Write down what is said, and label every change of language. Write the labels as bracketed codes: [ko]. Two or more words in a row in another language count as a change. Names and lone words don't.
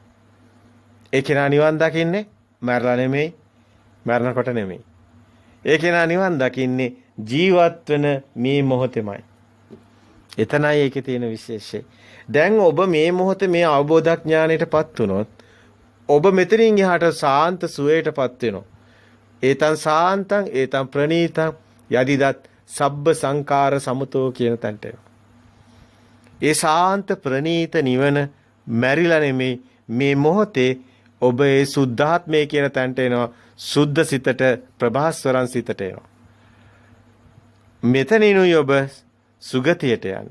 [si] ඒ කෙනා නිවන් දකින්නේ මරලා නෙමෙයි, මරනකොට නෙමෙයි. ඒ කෙනා නිවන් දකින්නේ ජීවත් වෙන මේ මොහොතේමයි. එතනයි ඒකේ තියෙන විශේෂය. දැන් ඔබ මේ මොහොතේ මේ අවබෝධඥාණයටපත් වුණොත් ඔබ මෙතනින් එහාට සාන්ත සුවයටපත් වෙනවා. [pi] ඒතං සාන්තං ඒතං ප්‍රණීතං යදිදත් සබ්බ සංකාර සමතෝ [si] කියන තැනට එනවා. ඒ සාන්ත ප්‍රණීත නිවන මැරිලා නෙමෙයි, මේ මොහොතේ ඔබ ඒ සුද්ධාත්මය කියන තැනට එනවා. සුද්ධ සිතට, ප්‍රභාස්වරන් සිතට එනවා. මෙතනිනුයි ඔබ සුගතියට යන්නේ.